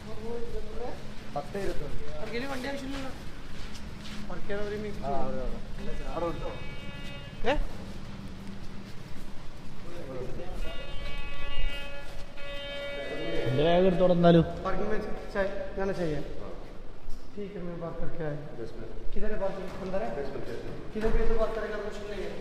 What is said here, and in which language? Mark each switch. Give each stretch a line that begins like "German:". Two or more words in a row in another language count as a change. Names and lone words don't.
Malayalam: വണ്ടി ആവശ്യമില്ലല്ലോ. എന്റെ ബാഗ് എടുത്തോടെ എന്നാലും ഞാൻ ചെയ്യാം.
Hindi: ठीक है मैं बात करके आया. किधर है बात अंदर है? किधर भी तो बात करेगा मुश्किल नहीं है.